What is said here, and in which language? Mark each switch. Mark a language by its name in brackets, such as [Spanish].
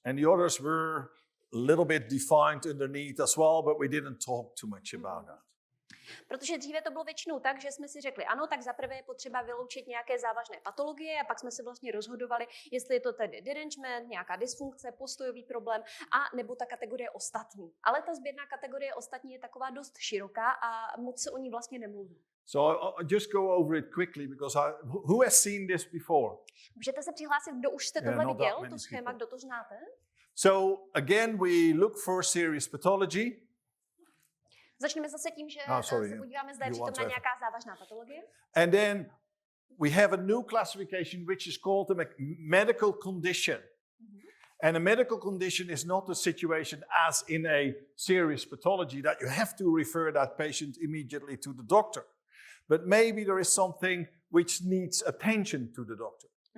[English] And the others were a little bit defined underneath as well, but we didn't talk too much about that. [Czech] Protože dříve to bylo většinou tak, že jsme si řekli, ano, tak zaprvé je potřeba vyloučit nějaké závažné patologie a pak jsme se vlastně rozhodovali, jestli je to tedy derangement, nějaká dysfunkce, postojový problém a nebo ta kategorie ostatní. Ale ta sběrná kategorie ostatní je taková dost široká a moc se o ní vlastně nemluví. [English] So I'll just go over it quickly because who has seen this before? [Czech] Můžete se přihlásit, kdo už jste tohle viděl, to schéma, kdo to znáte? [English] So again, we look for serious pathology. [Czech] Začneme zase tím, že se podíváme, zda je přítomná nějaká závažná patologie. [English] And then we have a new classification which is called a medical condition. And a medical condition is not a situation as in a serious pathology that you have to refer that patient immediately to the doctor. But maybe there is something which needs attention to the doctor.